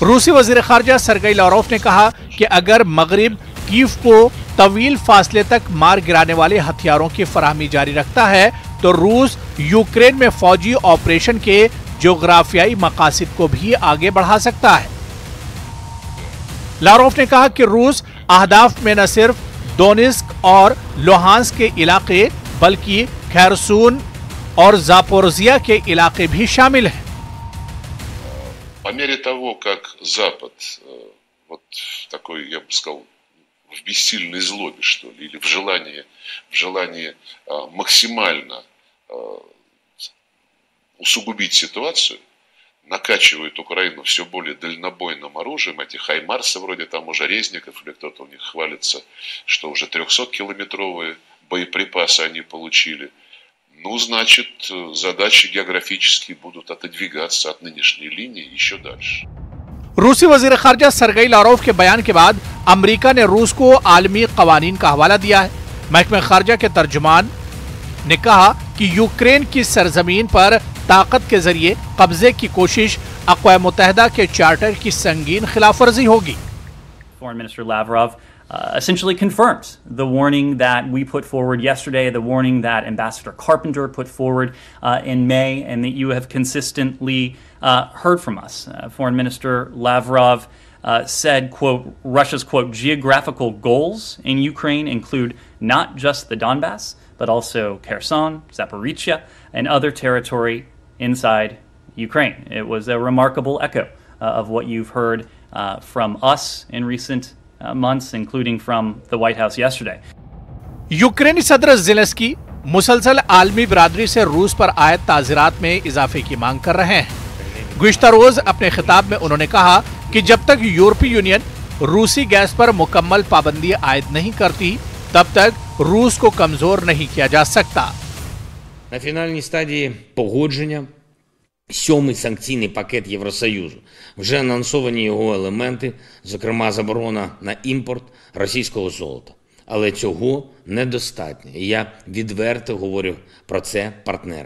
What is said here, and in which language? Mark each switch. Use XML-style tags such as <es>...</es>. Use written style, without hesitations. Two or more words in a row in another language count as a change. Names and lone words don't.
<ur>روسی وزیر خارجہ سرگئی لاوروف نے کہا کہ اگر مغرب کیف کو طویل فاصلے تک مار گرانے والے ہتھیاروں کی فراہمی جاری رکھتا ہے، تو روس یوکرین میں فوجی آپریشن کے جغرافیائی مقاصد کو بھی آگے بڑھا سکتا ہے. لاوروف نے کہا کہ روس اہداف میں نہ صرف دونیتسک اور لوہانسک کے علاقے، بلکہ خیرسون اور زاپوریزیا کے علاقے بھی شامل ہیں.</ur> <ru>По мере того, как Запад, вот такой, я бы сказал, в бессильной злобе, что ли, или в желании максимально усугубить ситуацию, накачивают Украину все более дальнобойным оружием, эти хаймарсы вроде там уже Резников, или кто-то у них хвалится, что уже 300-километровые боеприпасы они получили. Ну, значит, задачи географические будут отодвигаться от нынешней линии еще дальше.</ru> <ur>روسی وزیر خارجہ سرگئی لاوروف کے بیان کے بعد امریکہ نے روس کو عالمی قوانین کا حوالہ دیا ہے. محکمہ خارجہ کے ترجمان نے کہا کہ یوکرین کی سرزمین پر طاقت کے ذریعے قبضے کی کوشش اقوام متحدہ کے چارٹر کی سنگین خلاف ورزی ہوگی.</ur> <en>Foreign Minister Lavrov essentially confirms the warning that we put forward yesterday, the warning that Ambassador Carpenter put forward in May, and that you have consistently heard from us. Foreign Minister Lavrov said, quote, Russia's, quote, geographical goals in Ukraine include not just the Donbass, but also Kherson, Zaporizhia, and other territory inside Ukraine. It was a remarkable echo of what you've heard from us in recent months, including from the White House yesterday.</en> <ur>یوکرینی صدر زیلنسکی مسلسل عالمی برادری سے روس پر عائد تعزیرات میں اضافے کی مانگ کر رہے ہیں. گزشتہ روز اپنے خطاب میں انہوں نے کہا کہ جب تک یورپی یونین روسی گیس پر مکمل پابندی عائد نہیں کرتی، تب تک روس کو کمزور نہیں کیا جا سکتا.</ur> <uk>На фінальній стадії погодження 7-й санкційний пакет Євросоюзу. Вже анонсовані його елементи, зокрема заборона на імпорт російського золота. Але цього недостатньо. І я відверто говорю про це партнерам.</uk>